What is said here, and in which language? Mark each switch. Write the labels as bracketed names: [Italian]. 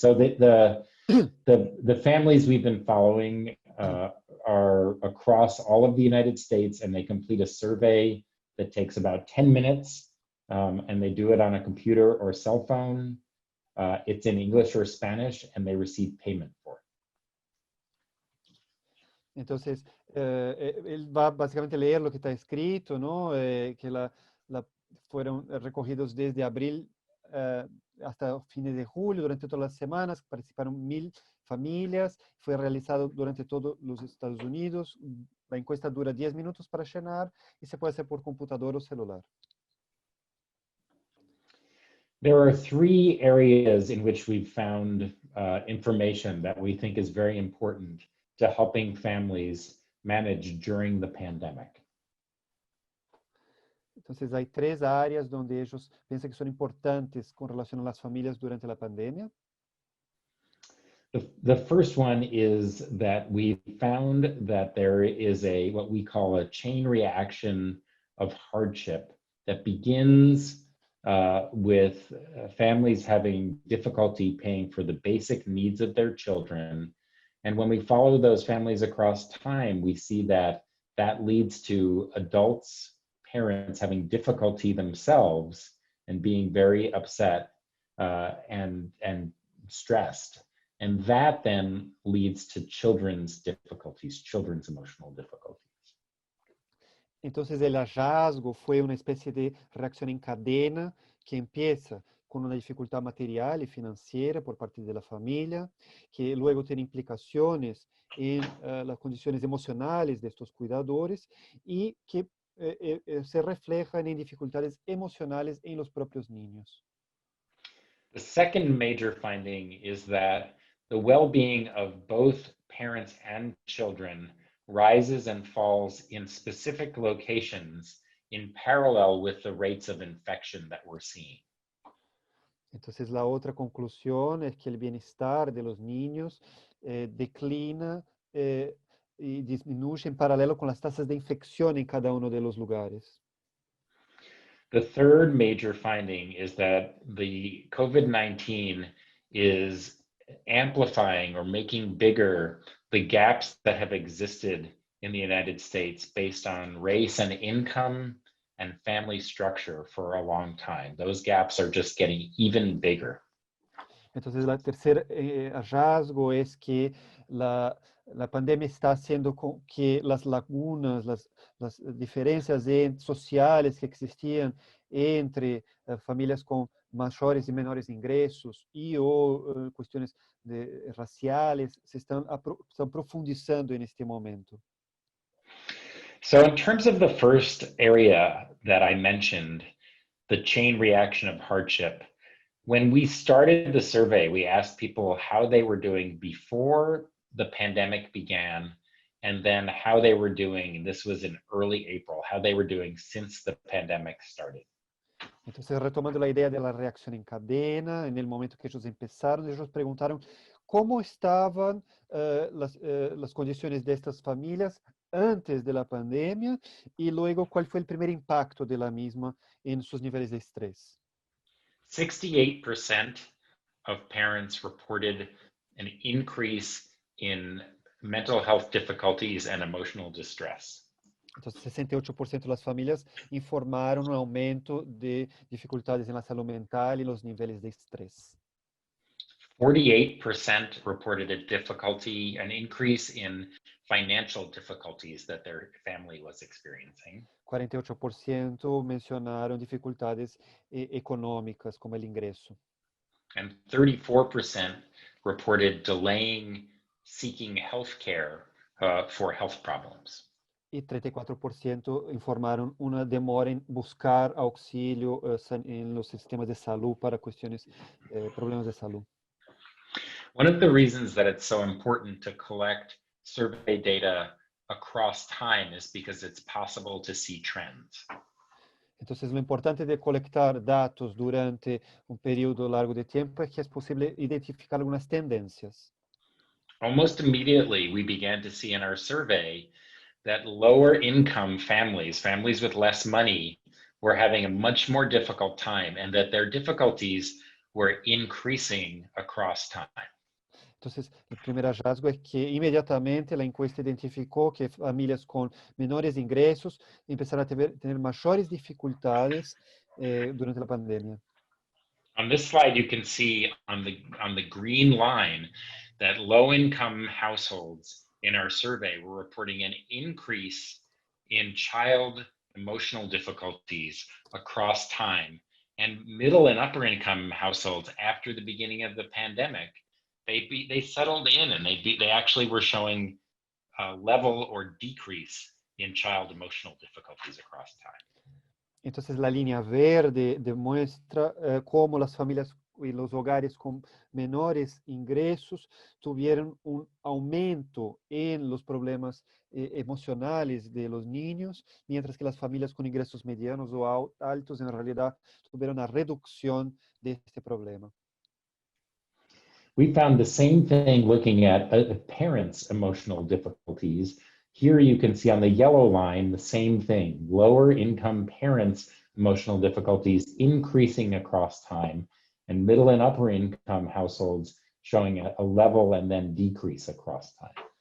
[English] So the families we've been following are across all of the United States, and they complete a survey that takes about 10 minutes, and they do it on a computer or cell phone. It's in English or Spanish, and they receive payment for it. [Spanish] Entonces, él va básicamente a leer lo que está escrito, ¿no? Que fueron recogidos desde abril hasta fines de julio, durante todas las semanas, participaron 1,000 familias, fue realizado durante todos los Estados Unidos, la encuesta dura 10 minutos para llenar y se puede hacer por computador o celular. [English] There are 3 areas in which we've found information that we think is very important to helping families managed during the pandemic. [Spanish] Entonces, hay 3 áreas donde ellos piensan que son importantes con relación a las familias durante la pandemia. [English] The first one is that we found that there is what we call a chain reaction of hardship that begins with families having difficulty paying for the basic needs of their children. And when we follow those families across time, we see that that leads to adults, parents having difficulty themselves and being very upset and stressed. And that then leads to children's difficulties, children's emotional difficulties. [Spanish] Entonces, el hallazgo fue una especie de reacción en cadena que empieza con una dificultad material y financiera por parte de la familia, que luego tiene implicaciones en las condiciones emocionales de estos cuidadores y que se reflejan en dificultades emocionales en los propios niños. [English] The second major finding is that the well-being of both parents and children rises and falls in specific locations in parallel with the rates of infection that we're seeing. [Spanish] Entonces, la otra conclusión es que el bienestar de los niños declina y disminuye en paralelo con las tasas de infección en cada uno de los lugares. [English] The third major finding is that the COVID-19 is amplifying or making bigger the gaps that have existed in the United States based on race and income and family structure for a long time. Those gaps are just getting even bigger. [Spanish] Entonces, el tercer hallazgo es que la pandemia está haciendo que las lagunas, las diferencias sociales que existían entre familias con mayores y menores ingresos y cuestiones raciales se están profundizando en este momento. [English] So in terms of the first area that I mentioned, the chain reaction of hardship, when we started the survey, we asked people how they were doing before the pandemic began, and then how they were doing, this was in early April, how they were doing since the pandemic started. [Spanish] Entonces, retomando la idea de la reacción en cadena, en el momento que ellos empezaron, ellos preguntaron cómo estaban las condiciones de estas familias antes de la pandemia y luego cuál fue el primer impacto de la misma en sus niveles de estrés. [English] 68% of parents reported an increase in mental health difficulties and emotional distress. [Spanish] Entonces, 68% de las familias informaron un aumento de dificultades en la salud mental y los niveles de estrés. [English] 48% reported an increase in financial difficulties that their family was experiencing. [Spanish] 48% mencionaron dificultades económicas como el ingreso. [English] And 34% reported delaying seeking health care for health problems. [Spanish] Y 34% informaron una demora en buscar auxilio en los sistemas de salud para problemas de salud. [English] One of the reasons that it's so important to collect survey data across time is because it's possible to see trends. [Spanish] Entonces, lo importante de colectar datos durante un periodo largo de tiempo es que es posible identificar algunas tendencias. [English] Almost immediately, we began to see in our survey that lower income families with less money, were having a much more difficult time, and that their difficulties were increasing across time. [Spanish] Entonces, el primer hallazgo es que inmediatamente la encuesta identificó que familias con menores ingresos empezaron a tener mayores dificultades durante la pandemia. [English] On this slide, you can see on the green line that low-income households in our survey were reporting an increase in child emotional difficulties across time. And middle and upper income households, after the beginning of the pandemic, they settled in, and they actually were showing a level or decrease in child emotional difficulties across time. [Spanish] Entonces, la línea verde demuestra cómo las familias los hogares con menores ingresos tuvieron un aumento en los problemas emocionales de los niños, mientras que las familias con ingresos medianos o altos en realidad tuvieron una reducción de este problema. [English] We found the same thing looking at parents' emotional difficulties. Here you can see on the yellow line the same thing, lower income parents' emotional difficulties increasing across time, and middle and upper income households showing a level and then decrease across time.